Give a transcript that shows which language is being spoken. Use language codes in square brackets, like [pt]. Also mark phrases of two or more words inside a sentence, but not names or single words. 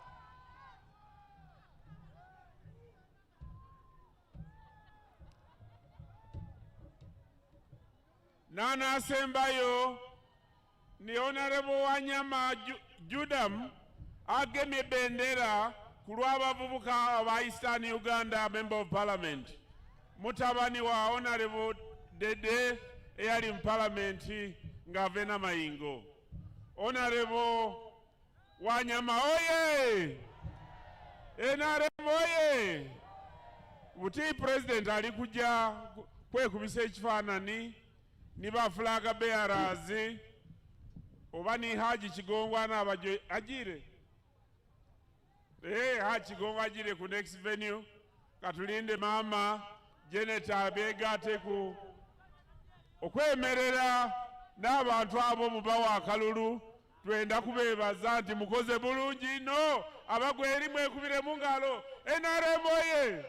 [xog] Nana Sembayo ni Honorable Wanyama Judam agemye bendera kulw'abavubuka aba Eastern Uganda [en] Member of Parliament. [xog] Mutabani wa Honorable Dede eyali mu Parliament nga Vena Mayingo. Honorable Wanyama oye! NRM oye! Buti president ali kuja kwekubisa ekifaanani ni ba [en] flag bearers [xog] oba ni Haji Kigongwa n'abajo agire. Haji Kigongwa agire ku [en] next venue. [xog] Katulinde mama Janet abegate ku okwemerera n'abantu abo mubawa akalulu. Twenda kubebaza nti mukoze bulungi no Abagweri mwekubire mu ngalo. NRM oye!